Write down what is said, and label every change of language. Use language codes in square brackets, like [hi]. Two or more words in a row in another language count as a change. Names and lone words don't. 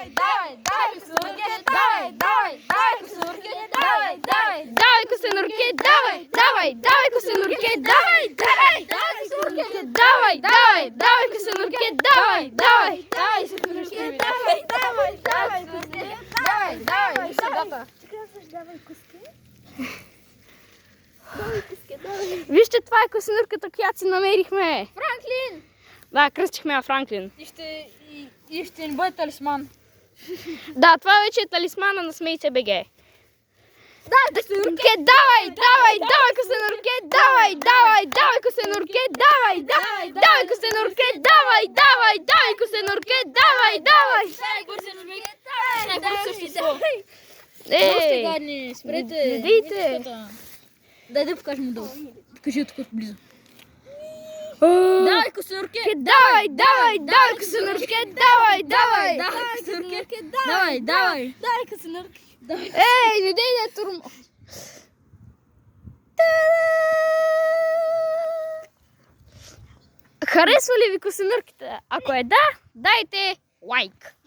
[bg] Давай, давай, косинурке, давай, давай, давай, косинурке, давай, давай. давай, косинурке, давай, давай, давай, косинурке, давай, давай, давай, косинурке, давай, давай, давай, косинурке, давай, давай, давай, косинурке, давай, давай, давай, косинурке, давай, давай, сюда-то. Вижте, това е косинурката, която си намерихме. Франклин! Да, кръстихме я Франклин. И ще ни бъде талисман. Да, това вече е талисмана на Смей се БГ. Да, косинурке, Давай, давай, давай, косинурке, давай, давай, давай, косинурке, давай, давай, давай, косинурке, давай, давай, давай, косинурке, давай, давай. Доста гадни, спрете. Не дейте. Дай да покажем долу. Покажи тук близо. Давай, косинурке. Давай, давай, давай, косинурке, давай, давай. Давай, косинурке. Давай, давай. Давай, косинурке. Ей, не дейте турмо. Харесва ли ви косинурките? Ако е да, дайте лайк.